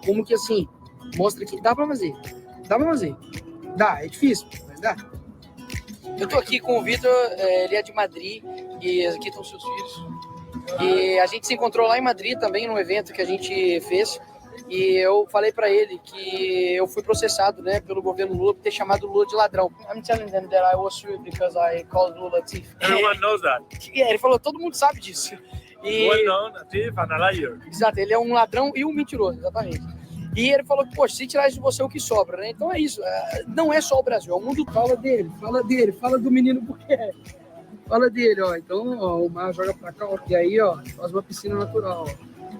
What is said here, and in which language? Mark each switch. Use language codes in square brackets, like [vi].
[pt] Como que, assim, mostra que dá para fazer. Dá, é difícil, mas dá. Eu tô aqui com o Vitor, ele é de Madrid, e aqui estão seus filhos. E a gente se encontrou lá em Madrid também, num evento que a gente fez. E eu falei para ele que eu fui processado, né, pelo governo Lula por ter chamado Lula de ladrão. [en] I'm telling them that I was sued because I called Lula a thief. Everyone knows that. [pt] Ele falou, todo mundo sabe disso. [en] Well known, a thief and a liar. [pt] Exato, ele é um ladrão e um mentiroso, exatamente. E ele falou que, poxa, se tirar de você o que sobra, né? Então é isso, não é só o Brasil, o mundo fala dele, fala do menino Bukele. Fala dele, ó. Então, ó, o mar joga pra cá, ó, e aí, ó, faz uma piscina natural, ó.